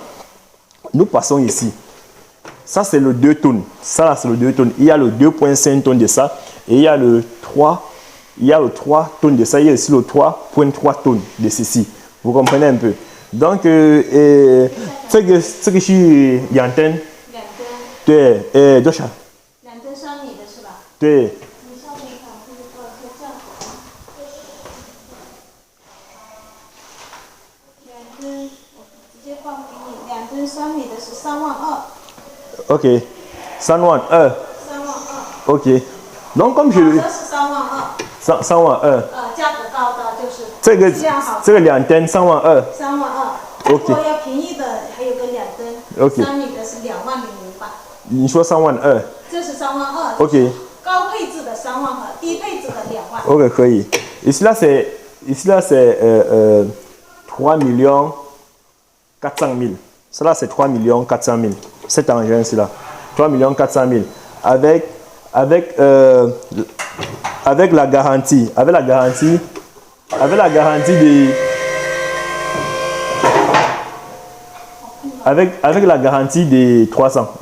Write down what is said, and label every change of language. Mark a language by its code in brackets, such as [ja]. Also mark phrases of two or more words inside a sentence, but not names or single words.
[fr] Maintenant, Nous passons ici. Ça, c'est le 2 tonnes. Ça, là, c'est le 2 tonnes. Il y a le 2,5 tonnes de ça. Et il y a le 3. Il y a le 3 tonnes de ça. Il y a aussi le 3,3 tonnes de ceci. Vous comprenez un peu. Donc, ce que je suis yanten. [zh] 对，多少？2 吨3米的是吧？对。你上面看，这个多少是这样子？2吨，我直接放给你，2吨3米的是32000。 OK，32000。 32000。 [fr] OK， donc comme je。 [zh] 这是32000。 32000。价格高的就是这个2吨32000。 32000。如果要便宜的，还有个2吨，3米的是20500。你说32000。这是32000。 OK。高配置的32000，低配置的20000。 [fr] OK， 可以。Ici là c'est 3 400 000. Ça là c'est 3 400 000. Cet engin ici là, 3 400 000. Avec la garantie, avec la garantie de avec la garantie de 3 ans.